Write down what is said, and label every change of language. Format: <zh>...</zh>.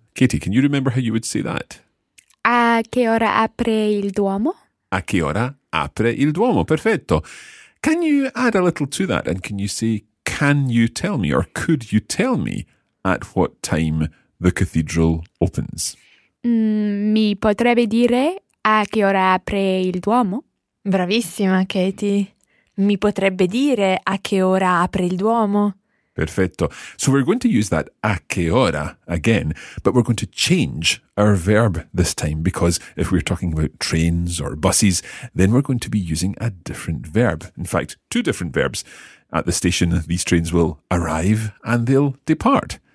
<en>Katie, can you remember how you would say that?</en> <it>A che ora apre il Duomo? A che ora apre il Duomo? Perfetto.</it> <en>Can you add a little to that? And can you say, can you tell me or could you tell me at what time the cathedral opens?</en> <it>Mi potrebbe dire a che ora apre il Duomo? Bravissima, Katie. Mi potrebbe dire a che ora apre il Duomo? Perfetto.</it> <en>So we're going to use that</en> <it>a che ora</it> <en>again, but we're going to change our verb this time, because if we're talking about trains or buses, then we're going to be using a different verb. In fact, two different verbs. At the station, these trains will arrive and they'll depart.</en>